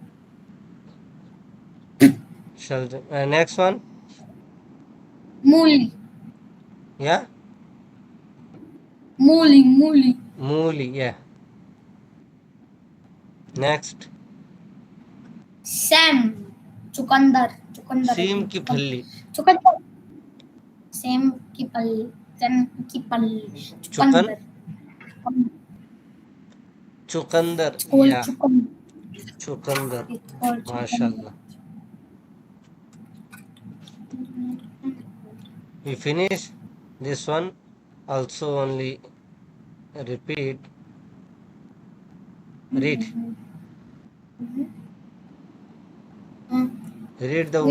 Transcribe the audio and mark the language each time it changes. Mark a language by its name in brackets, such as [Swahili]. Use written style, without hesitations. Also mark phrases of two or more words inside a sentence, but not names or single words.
[English] Next one. Muli. Yeah? Muli. Muli. Mooli, yeah. Next. Sam. Chukandar. Chukandar, I Seem think. [Hindi] ki phalli. Chukandar. Sam ki palli. Sam ki palli. [English] Chukan. Chukandar. Chukandar. It's called Yeah. Chukandar. Chukandar. It's called Chukandar. MashaAllah. We finish this one. Also only repeat. Read. Read the